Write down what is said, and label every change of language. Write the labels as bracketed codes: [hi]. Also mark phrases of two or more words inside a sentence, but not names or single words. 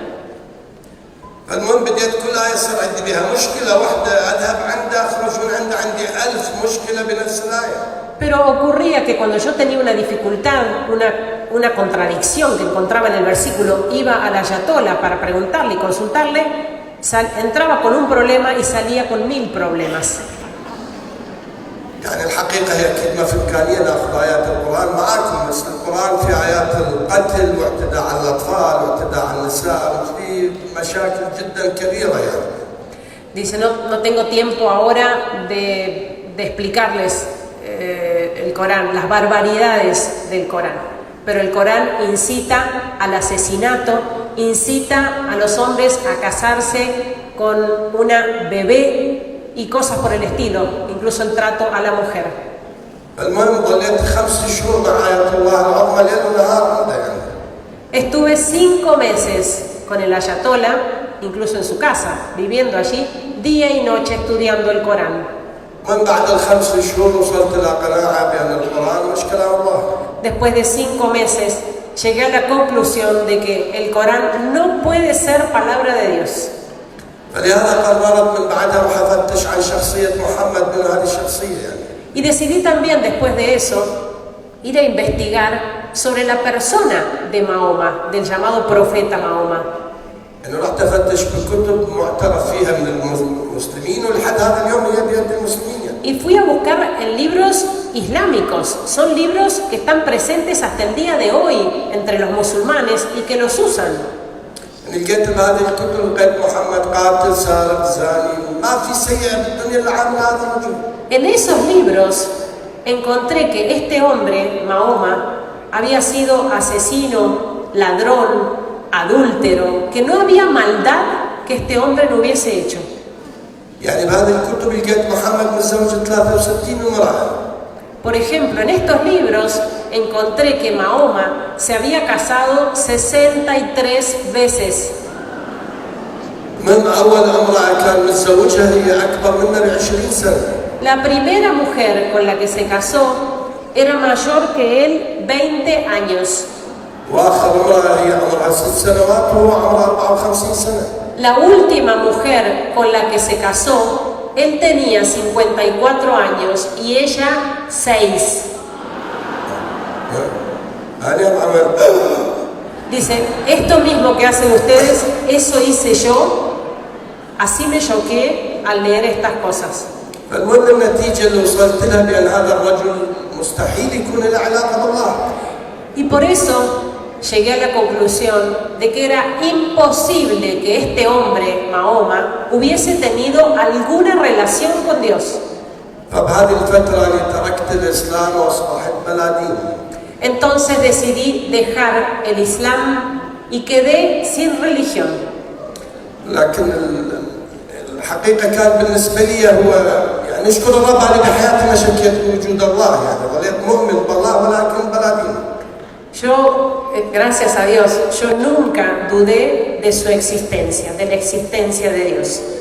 [ar] المهم بديت كل آية يصير عندي بها مشكلة واحدة أذهب عنده أخرج من عنده عندي 1000 مشكلة بنفس الآية. [es] Pero ocurría que cuando yo tenía una dificultad, una contradicción que encontraba en el versículo, iba al ayatollah para preguntarle y consultarle, entraba con un problema y salía con 1000 problemas. [ar] يعني الحقيقة هي أكيد ما في إمكانية ناخذ آيات القرآن معاكم، بس القرآن في آيات القتل واعتداء على الأطفال واعتداء على النساء وفي مشاكل جدا كبيرة يعني. [es] Dice, no tengo tiempo ahora de explicarles el Corán, las barbaridades del Corán. Pero el Corán incita al asesinato, incita a los hombres a casarse con una bebé y cosas por el estilo, incluso el trato a la mujer. [ar] المهم ضليت 5 شهور مع آية الله العظمى ليل ونهار عنده يعني. [es] Estuve 5 meses con el ayatollah, incluso en su casa, viviendo allí, día y noche estudiando el Corán. [ar] من بعد ال5 شهور وصلت إلى قناعة بأن القرآن مش كلام الله. [es] Después de 5 meses, llegué a la conclusión de que el Corán no puede ser palabra de Dios. [ar] فلهذا قررت من بعدها وحفتش عن شخصية محمد من هذه الشخصية يعني. [es] Y decidí también, después de eso, ir a investigar sobre la persona de Mahoma, del llamado profeta Mahoma. [ar] أنا رحت أفتش بكتب معترف فيها من المسلمين ولحد هذا اليوم هي بيد المسلمين. [es] Y fui a buscar en libros islámicos. Son libros que están presentes hasta el día de hoy entre los musulmanes y que los usan. [ar] لقيت بهذه الكتب لقيت محمد قاتل سارق زاني ما في سيء بالدنيا اللي عامل هذا موجود. [es] En esos libros encontré que este hombre, Mahoma, había sido asesino, ladrón, adúltero, que no había maldad que este hombre no hubiese hecho. [ar] يعني بهذه الكتب لقيت محمد متزوج 63 امرأة. [es] Por ejemplo, en estos libros encontré que Mahoma se había casado 63 veces. [ar] من أول امرأة كان متزوجها هي أكبر منه ب20 سنة. [es] La primera mujer con la que se casó era mayor que él 20 años. [ar] وآخر امرأة هي عمرها 6 سنوات وهو عمره 54 سنة. [es] La última mujer con la que se casó, él tenía 54 años y ella 6. Dice, esto mismo que hacen ustedes, eso hice yo. Así me choqué al leer estas cosas. [ar] فالمهم النتيجة اللي وصلت لها بأن هذا الرجل مستحيل يكون له علاقة بالله. [es] Y por eso llegué a la conclusión de que era imposible que este hombre, Mahoma, hubiese tenido alguna relación con Dios. [ar] فبهذه الفترة أنا تركت الإسلام وأصبحت بلا دين. [es] Entonces decidí dejar el Islam y quedé sin religión. [ar] لكن الحقيقة كان بالنسبة لي هو يعني نشكر الرب على بحياتي ما شكيت بوجود الله يعني ظليت مؤمن بالله ولكن بلا دين. [es] Yo, gracias a Dios, yo nunca dudé de su existencia, de la existencia de Dios.